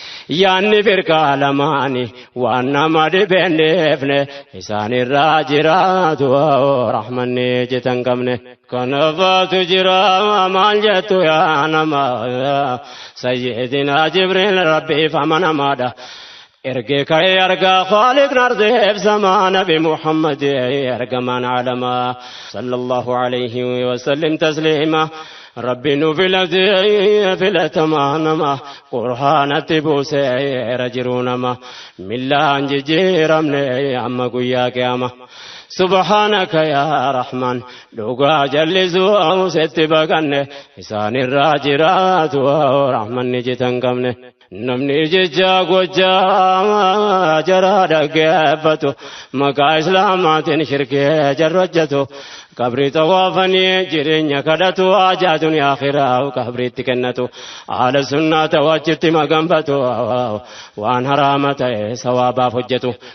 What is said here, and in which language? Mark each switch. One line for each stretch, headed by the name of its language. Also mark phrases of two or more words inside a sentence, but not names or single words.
Oromo: Yaanni firqaa lamaani, waan nama dhibeen deefne, isaan irraa jiraatu, rahmanni cita hin qabne. Kanafaatu jira, maal jettu yaa nama, Sayyidina Jibriil Rabbiif amanamaadha. Ergee ka'ee argaa Khaliqni ardeef samaa Nabi Muhammad ergamaan alamaa
Arabic: صلى الله عليه وسلم
Oromo: tasliima. Rabbi nu filate filatamaa nama Qur'aanatti buusee era jiru nama millaan jijjiiramne amma guyyaa qiyama.
Arabic: سبحانك يا رحمن،
Oromo: dhugaa jallisuu setti baqanne, isaan irraa jiraatu rahmanni cita hin qabne. Namni jecha gochaa jara dhaggeeffatu, maqaa Islaamaatiin shirkee jarra hojjetu, qabrii tawaafanii jireenya kadhatu, haajaa duniyaa akhiraa qabriitti kennatu, haala sunnaa ta'u achitti maganfatu, waan haraama ta'e sawaabaaf hojjetu.